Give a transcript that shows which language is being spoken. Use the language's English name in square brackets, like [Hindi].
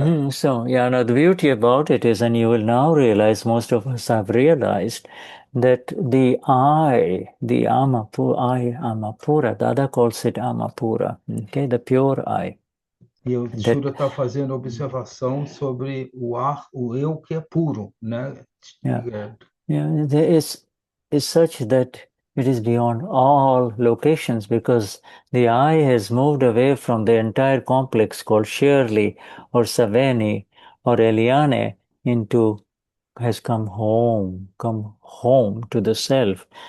[English] So, yeah, now the beauty about it is, and you will now realize, most of us have realized, that the Amapura, Dada calls it Amapura, okay, the pure I. [Portuguese] E o [English] That, [Portuguese] Shura está fazendo observação sobre o eu que é puro, né? [English] yeah. Yeah, there is such that it is beyond all locations, because the I has moved away from the entire complex called Shirley or Savani or Eliane has come home to the self.